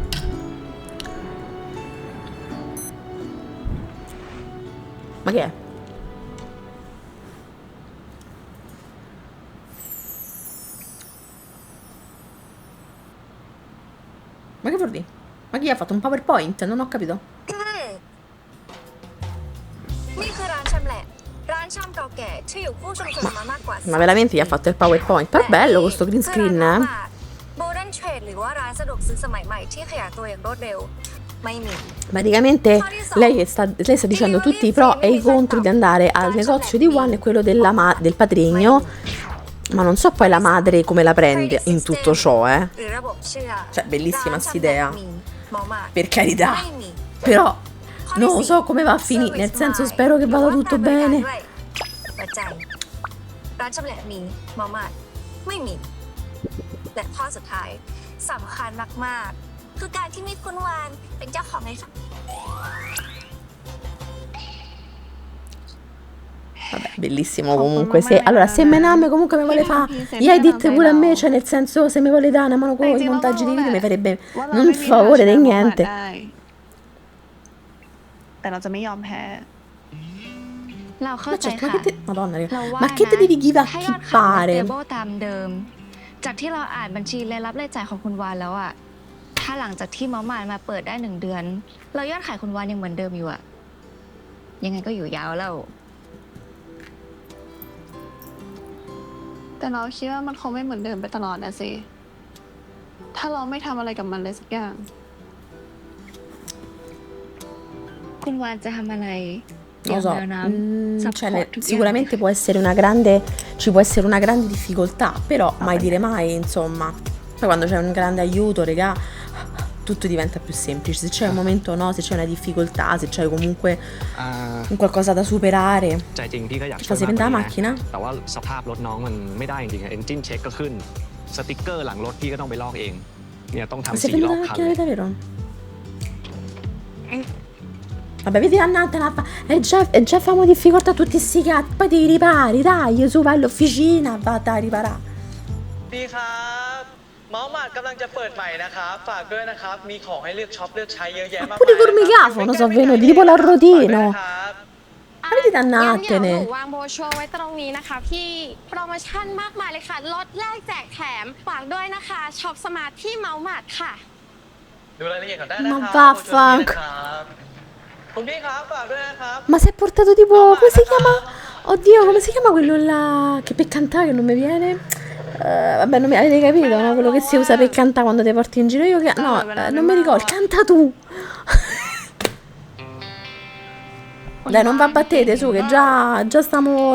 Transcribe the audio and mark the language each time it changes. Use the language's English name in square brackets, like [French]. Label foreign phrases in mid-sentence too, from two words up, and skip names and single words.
[Italian] Ma che è? Ma che vuol dire? Ma chi ha fatto un PowerPoint? Non ho capito. [Thai] นี่คือร้านชำแหละร้านชำเก่าแก่ที่อยู่คู่ชุมชนมามากกว่า [Italian] Ma veramente gli ha fatto il PowerPoint? Però bello questo [English] green screen, [Italian] eh? [Thai] โมเดิร์นเทรดหรือว่าร้านสะดวกซื้อสมัยใหม่ที่ขยายตัวอย่างรวดเร็วไม่มี [Italian] Praticamente lei sta dicendo tutti i pro e i contro di andare al negozio di One e quello del patrigno, ma non so poi la madre come la prende in tutto ciò, eh. [Thai] หรือระบบเชื่อ [Italian] Cioè, bellissima st'idea, [Thai] มีหมอมา [Italian] per carità. [Thai] ไม่มี [Italian] Però non lo so come va a finire, nel senso spero che vada tutto bene. [Thai] ปัจจัยร้านชำแหละมีหมอมาไม่มีและข้อสุดท้ายสำคัญมากๆคือการที่มีคุณวานเป็นเจ้าของไงคะ [Italian] Vabbè, bellissimo comunque. Allora, se Mename comunque mi vuole fare gli edit pure a me, cioè nel senso se mi vuole dare una mano con i montaggi di video mi farebbe [Thai] ว่าเรา [Italian] non [Thai] ไม่มี [Italian] favore [Thai] ทางช [Italian] di [Thai] นะ [Italian] niente. [Thai] ได้แต่เราจะไม่ยอมแพ้ เราเข้า [Italian] Ma [Thai] ใจ [Italian] certo, ma [Thai] ค่ะ [Italian] che te... Madonna, raga. [Thai] เราว่า [Italian] Ma che te [Thai] นะ [English] devi give a [Thai] ถ้ายอดขาย [Italian] chippare? [Thai] เทเบิลตามเดิม จากที่เราอ่านบัญชีรายรับรายจ่ายของคุณวานแล้วอะถ้าหลังจากที่เมาส์มายมาเปิดได้1 เดือน เรายอดขายคุณวานยังเหมือนเดิมอยู่อะยังไงก็อยู่ยาวแล้ว แต่เราคิดว่ามันคงไม่เหมือนเดิมไปตลอดนะสิถ้าเราไม่ทำอะไรกับมันเลยสักอย่าง คุณวานจะทำอะไร [Italian] Non lo so, [Thai] เดี๋ยวน้ำ [Italian] cioè, [Thai] support ทุกอย่าง [Italian] sicuramente può essere ci può essere una grande difficoltà, però mai dire mai, insomma. Poi quando c'è un grande aiuto, regà, tutto diventa più semplice. Se c'è un momento no, se c'è una difficoltà, se c'è comunque [Thai] อ่า [Italian] un qualcosa da superare. [Thai] ใจจริงพี่ก็อยาก [Italian] Ti [Thai] ช่วย [Italian] fa si [Thai] มากก [Italian] prende [Thai] ว่า [Italian] la [Thai] นี้นะ [Italian] macchina? [Thai] แต่ว่าสภาพรถน้องมันไม่ได้จริงๆเอนจินเช็คก็ขึ้น สติกเกอร์หลังรถพี่ก็ต้องไปลอกเอง เนี่ยต้อง [Italian] Ma [Thai] ทำ [Italian] si è [Thai] 4 ร [Italian] prendere [Thai] อบ [Italian] la [Thai] คัน [Italian] macchina [Thai] เลย [Italian] davvero? Vabbè, vedi Annante, e già famo difficoltà tutti sti gatti, poi ti ripari, dai, su vai all'officina, vatti a riparare. [Thai] ดีครับเมาส์หมัดกำลังจะเปิดใหม่นะครับฝากด้วยนะครับมีของให้เลือกช็อปเลือกใช้เยอะแยะมาก [Italian] Pure i cormicafono sono venuti, tipo l'arrotino. Ma vedi [Thai] งั้นเดี๋ยวหนู [Italian] dannatene. [Thai] วางโบรชัวร์ไว้ตรงนี้นะคะพี่โปรโมชั่นมากมายเลยค่ะลดแลกแจกแถมฝากด้วยนะคะช็อปสมาร์ทที่เมาส์มาร์ทค่ะ ดูรายละเอียดก่อนได้นะครั [Italian] Ma vaffanc- [Thai] คุณพี่ครับฝากด้วยนะครับ [Italian] Ma si è portato tipo, come si chiama? Oddio, come si chiama quello là che per cantare che non mi viene? Vabbè, non mi avete capito, no? Quello che si usa per cantare quando ti porti in giro. Io che... No, non mi ricordo, canta tu. Dai, non va a battete su, che già stiamo...